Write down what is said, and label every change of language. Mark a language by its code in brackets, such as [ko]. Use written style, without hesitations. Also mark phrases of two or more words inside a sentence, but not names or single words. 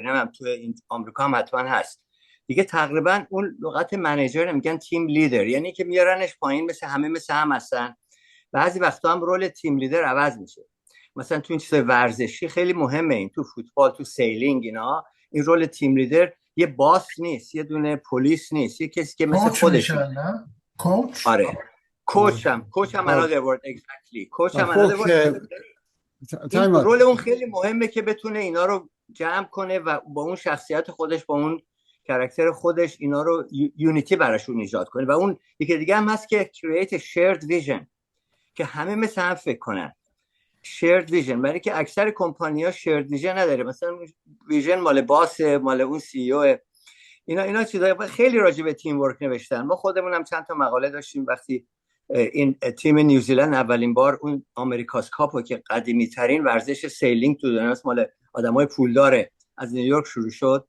[fa] نمیدونم تو این آمریکا هم حتما هست دیگه. تقریبا اون لغت منیجر میگن تیم لیدر، یعنی که میارنش پایین مثل همه مثل هم هستن. بعضی وقتا هم رول تیم لیدر عوض میشه. مثلا تو این چیزای ورزشی خیلی مهمه، این تو فوتبال، تو سیلینگ، اینا این رول تیم لیدر یه باس نیست، یه دونه پلیس نیست، یه کسی که مثل خودش نه کوچ. آره کوچ هم [en] another word exactly [fa] کوچ هم [en] another word. [fa] این رول اون خیلی مهمه که بتونه اینا رو جمع کنه و با اون شخصیت خودش، با اون کاراکتر خودش اینا رو یونیتی براشون ایجاد کنه. و اون یکی دیگه هم هست که [en] create a shared vision [fa] که همه مثل هم فکر کنن. [en] shared vision [fa] برای که اکثر کمپانی‌ها [en] shared vision [fa] نداره. مثلا ویژن مال باس، مال اون سی او. اینا چیزای خیلی راجع به تیم ورک نوشتن. ما خودمون هم چند تا مقاله داشتیم وقتی این تیم نیوزیلند اولین بار اون آمریکاس کاپو که قدیمی ترین ورزش سیلینگ تو دنیاست، مال آدمای پولداره، از نیویورک شروع شد.